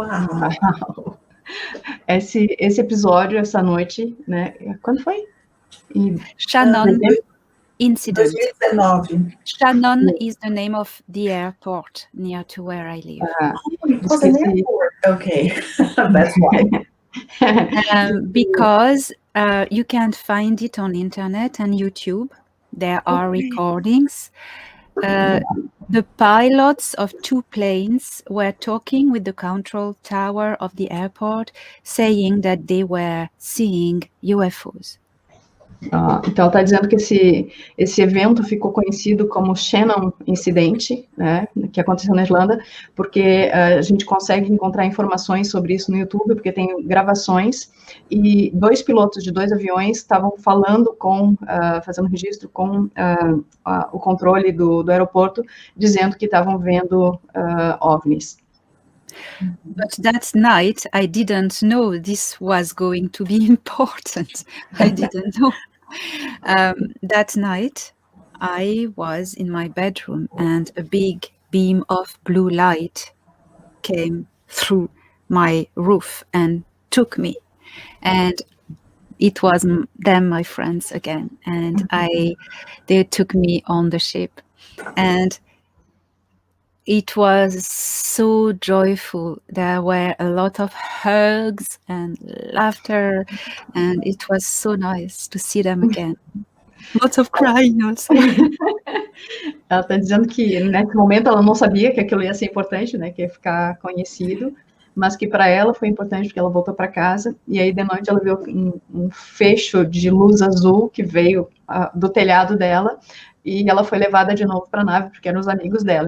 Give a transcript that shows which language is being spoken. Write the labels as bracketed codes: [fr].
[pt] Uau! Esse episódio, essa noite, né? Quando foi? Shannon Incident. 2019. [en] Shannon is the name of the airport near to where I live. It was an airport. Okay, that's why. Because you can find it on internet and YouTube. There are recordings. The pilots of 2 planes were talking with the control tower of the airport, saying that they were seeing UFOs. [pt] Então, ela está dizendo que esse evento ficou conhecido como Shannon Incidente, né, que aconteceu na Irlanda, porque a gente consegue encontrar informações sobre isso no YouTube, porque tem gravações, e 2 pilotos de 2 aviões estavam falando fazendo registro com o controle do aeroporto, dizendo que estavam vendo OVNIs. [en] But that night, I didn't know this was going to be important. I didn't know. That night, I was in my bedroom and a big beam of blue light came through my roof and took me. And it was them, my friends again. And they took me on the ship. And it was so joyful. There were a lot of hugs and laughter, and it was so nice to see them again. Lots of crying also. [pt] Ela está dizendo que nesse momento ela não sabia que aquilo ia ser importante, né, que ia ficar conhecido, mas que para ela foi importante porque ela voltou para casa, e aí de noite ela viu um fecho de luz azul que veio do telhado dela, e ela foi levada de novo para a nave, porque eram os amigos dela.